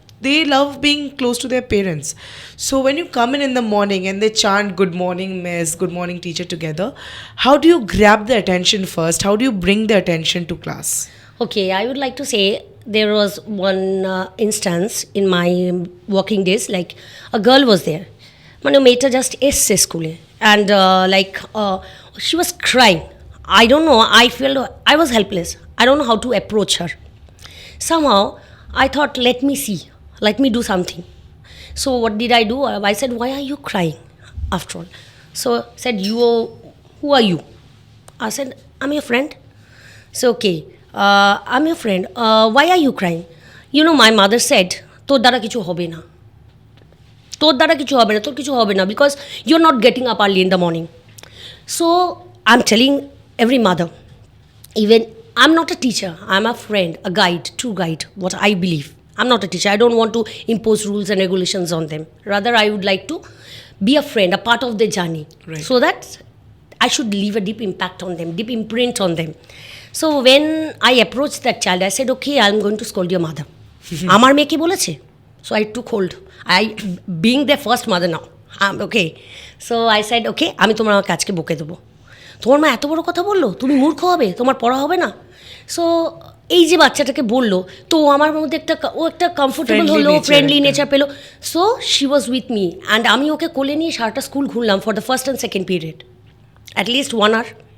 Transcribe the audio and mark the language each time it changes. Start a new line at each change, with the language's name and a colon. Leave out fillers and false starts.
English: They love being close to their parents. So when you come in the morning and they chant good morning miss, good morning teacher together, how do you grab the attention first? How do you bring the attention to class? Okay, I would like to say there was one instance in my working days, like a girl was there.
Bangla: মানে মেয়েটা
English: just
Bangla: এসছে স্কুলে
English: And like she was crying. I don't know, I felt I was helpless. I don't know how to approach her. Somehow I thought, let me do something. So what did I do? I said, why are you crying after all? So said, who are you? I said, I'm your friend. So okay, I'm your friend. Why are you crying? You know, my mother said,
Bangla: তোর দ্বারা কিছু হবে না,
English: তোর দ্বারা কিছু হবে না, তোর কিছু হবে না, because you're not getting up early in the morning. So I'm telling every mother, even I'm not a teacher, I'm a friend, a guide, true guide, what I believe. I'm not a teacher. I don't want to impose rules and regulations on them. Rather, I would like to be a friend, a part of the journey. Right. So that I should leave a deep impact on them, deep imprint on them. So when I approached that child, I said, okay, I'm going to scold your mother.
Bangla: আমার মেয়ে কি বলেছে?
English: So I took hold. Being their first mother now. Okay. So I said, okay,
Bangla: আমি তোমার কাজকে বকে দেবো। তোমার মা এত বড় কথা বললো, তুমি মূর্খ হবে, তোমার পড়া হবে না। সো এই যে বাচ্চাটাকে বললো, তো আমার মধ্যে একটা কমফোর্টেবল হলো, ফ্রেন্ডলি নেচার পেলো।
English: so she was with me and
Bangla: আমি ওকে কোলে নিয়ে সারাটা স্কুল ঘুরলাম
English: For the first and second period, at least 1 hour.